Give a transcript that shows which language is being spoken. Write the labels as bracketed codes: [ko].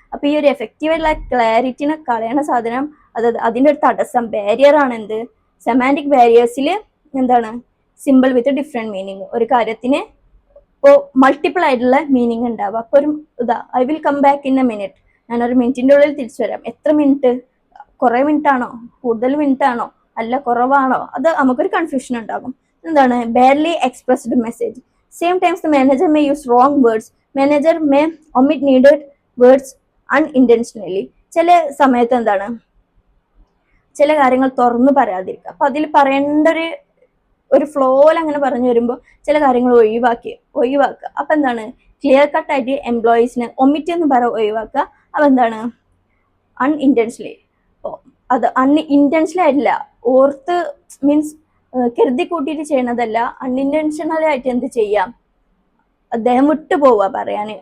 [ml] അപ്പൊ ഈ ഒരു എഫക്റ്റീവ് ആയിട്ടുള്ള ക്ലാരിറ്റിനെ കളയണ സാധനം, അതായത് അതിന്റെ ഒരു തടസ്സം, ബാരിയർ ആണ് എന്ത്, സെമാൻറ്റിക് ബാരിയേഴ്സിൽ എന്താണ്, സിമ്പിൾ വിത്ത് ഡിഫറെന്റ് മീനിങ്. ഒരു കാര്യത്തിന് ഇപ്പോൾ മൾട്ടിപ്പിൾ ആയിട്ടുള്ള മീനിങ് ഉണ്ടാവുക. അപ്പൊ ഒരു [en] I will come back in a minute, [ml] ഞാൻ ഒരു മിനിറ്റിന്റെ ഉള്ളിൽ തിരിച്ചു വരാം. എത്ര മിനിറ്റ്, കുറെ മിനിറ്റ് ആണോ, കൂടുതൽ മിനിറ്റ് ആണോ, അല്ല കുറവാണോ, അത് നമുക്കൊരു കൺഫ്യൂഷൻ ഉണ്ടാകും. എന്താണ്, [en] barely expressed message. Same times the manager may use wrong words. Manager may omit needed words unintentionally. [ml] ചില സമയത്ത് എന്താണ്, ചില കാര്യങ്ങൾ തുറന്നു പറയാതിരിക്കുക. അപ്പൊ അതിൽ പറയേണ്ട ഒരു ഫ്ലോയിൽ അങ്ങനെ പറഞ്ഞു വരുമ്പോൾ ചില കാര്യങ്ങൾ ഒഴിവാക്കുക. അപ്പൊ എന്താണ്, ക്ലിയർ കട്ട് ആയിട്ട് എംപ്ലോയീസിനെ ഒമിറ്റ് എന്ന് ഒഴിവാക്കുക. അപ്പൊ എന്താണ് അൺഇൻറ്റൻഷനലി, അത് അൺഇൻറ്റൻഷനൽ ആയിട്ടില്ല, ഓർത്ത് മീൻസ് കരുതി കൂട്ടിയിട്ട് ചെയ്യണതല്ല, അൺഇൻറ്റൻഷനൽ ആയിട്ട് എന്ത് ചെയ്യാം, അദ്ദേഹം വിട്ടുപോവുക പറയാന്.